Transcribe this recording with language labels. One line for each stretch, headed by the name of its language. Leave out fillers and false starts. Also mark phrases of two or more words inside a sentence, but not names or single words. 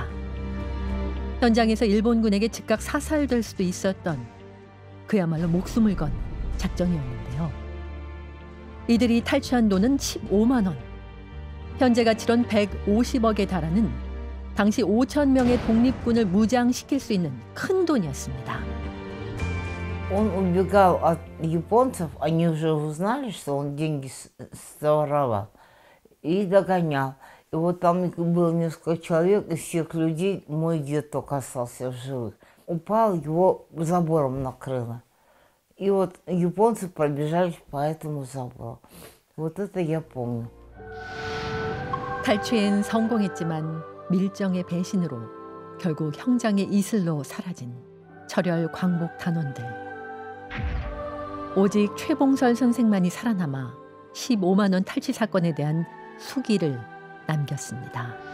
Korean: 현장에서 일본군에게 즉각 사살될 수도 있었던 그야말로 목숨을 건 작전이었는데요. 이들이 탈취한 돈은 15만 원, 현재 가치론 150억에 달하는 당시 5천 명의 독립군을 무장시킬 수 있는 큰 돈이었습니다.
Russian: Он убегал от японцев, они уже узнали, что он деньги своровал, и догонял. И вот там было несколько человек, из всех людей мой дед только остался в живых. Упал, его забором накрыло. И вот японцы пробежали по этому забору. Вот это я помню.
Korean: 탈취엔 성공했지만 밀정의 배신으로 결국 형장의 이슬로 사라진 철혈 광복 단원들. 오직 최봉설 선생만이 살아남아 15만 원 탈취 사건에 대한 수기를 남겼습니다.